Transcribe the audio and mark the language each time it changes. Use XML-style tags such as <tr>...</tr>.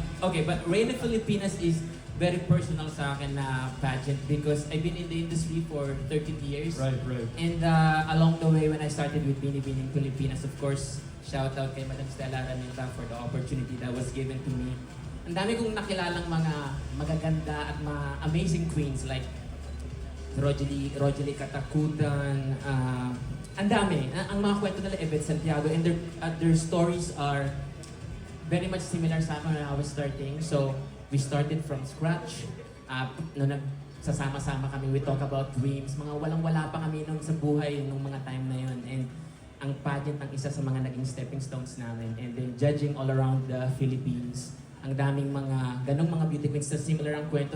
<en>Okay, but Reina Filipinas is very personal</en> <tl>sa akin na</tl> <en>pageant because I've been in the industry for 13 years. Right. And along the way when I started with Binibining Filipinas, of course, shout out kay Madam Stella Ranita for the opportunity that was given to me.</en> <tl>Ang dami kong nakilalang mga magaganda at mga amazing queens like Rogelie Katakutan, ang dami. Ang mga kwento nila,</tl> <en>Yvette Santiago, and their stories are very much similar</en> <tl>sa akin</tl> <en>when I was starting. So, we started from scratch.</en> <tl>Nung nagsasama-sama kami,</tl> <en>we talk about dreams.</en> <tl>Mga walang-wala pa kami nung sa buhay nung mga time na yun. And ang pageant ang isa sa mga naging stepping stones namin.</tl> <en>And then judging all around the Philippines.</en> <tl>Ang daming mga, ganong mga beauty queens na similar ang kwento.</tl>